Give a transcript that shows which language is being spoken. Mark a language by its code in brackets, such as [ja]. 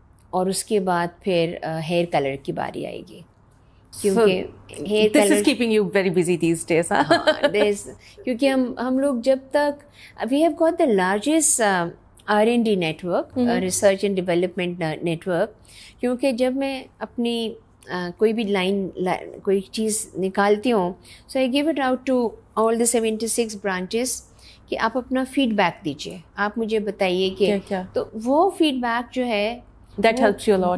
[ur] اور اس کے بعد پھر ہیئر کلر کی باری آئے گی, کیونکہ hair colour [en] this is keeping you very busy these days. [ur] کیونکہ ہم لوگ جب تک [en] we have got the largest R&D network, research and development network. [ur] کیونکہ جب میں اپنی کوئی بھی لائن کوئی چیز نکالتی ہوں, [en] so I give it out to all the 76 branches [ur] کہ آپ اپنا فیڈ بیک دیجیے, آپ مجھے بتائیے کہ تو وہ فیڈ بیک جو ہے [en] that helps you a lot.